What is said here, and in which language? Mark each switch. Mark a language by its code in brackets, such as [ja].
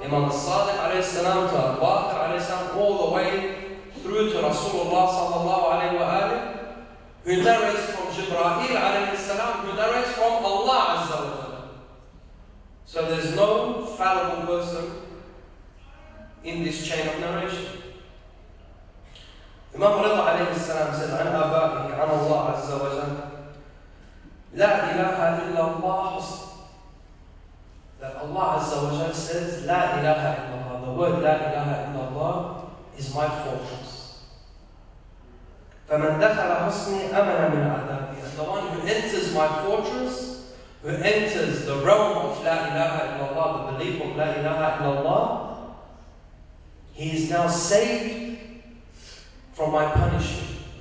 [en] Imam al-Sadiq alayhi salam to Al-Baqir alayhi salam, all the way through to Rasulullah sallallahu alayhi wa alihi, who narrates from Jibreel alayhi salam, who narrates from Allah Azza wa Jalla. So there's no fallible person in this chain of narration. Imam Rida alayhi salam says, [ar] عن آبائه عن الله عز وجل لا إله إلا الله. [en] That Allah Azza wa Jalla says, La ilaha illallah. The word La ilaha illallah is my fortress. [ar] فَمَنْ دَخَلَ حُسْنِي أَمَنَ مِنْ عَذَابِي. [en] And the one who enters my fortress, who enters the realm of La ilaha illallah, the belief of La ilaha illallah, he is now saved from my punishment.